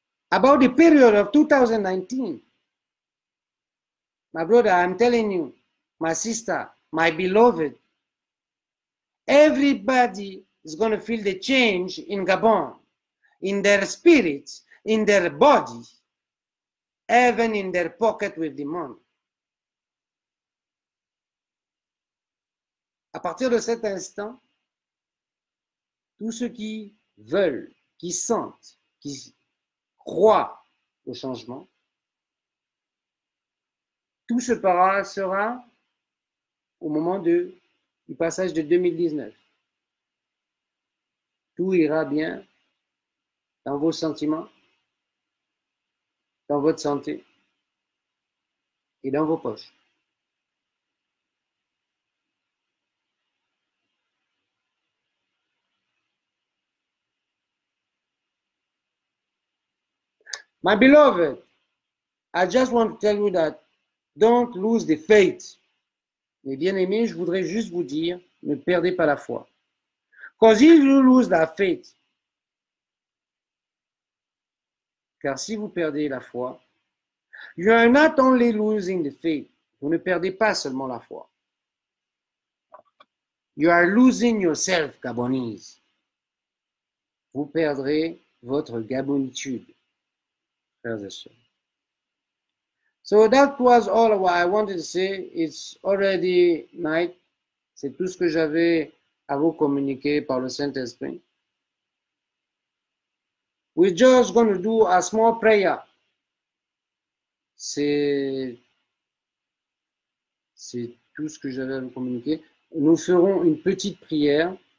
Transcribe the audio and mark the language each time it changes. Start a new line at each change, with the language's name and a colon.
English: About the period of 2019, my brother, I'm telling you, my sister, my beloved, everybody is going to feel the change in Gabon, in their spirits, in their body, even in their pocket with the money.
French: À partir de cet instant, tous ceux qui veulent, qui sentent, qui croient au changement, tout se sera au moment du passage de 2019. Tout ira bien dans vos sentiments, dans votre santé et dans vos poches.
English: My beloved, I just want to tell you that don't lose the faith.
French: Mes bien-aimés, je voudrais juste vous dire, ne perdez pas la foi.
English: Because if you lose that faith,
French: car si vous perdez la foi,
English: you are not only losing the faith,
French: vous ne perdez pas seulement la foi.
English: You are losing yourself, Gabonese.
French: Vous perdrez votre gabonitude, frères et sœurs.
English: So that was all what I wanted to say. It's already night.
French: C'est tout ce que j'avais à vous communiquer par le Saint-Esprit.
English: We're just going to do a small prayer.
French: C'est tout ce que j'avais à vous communiquer. Nous ferons une petite prière.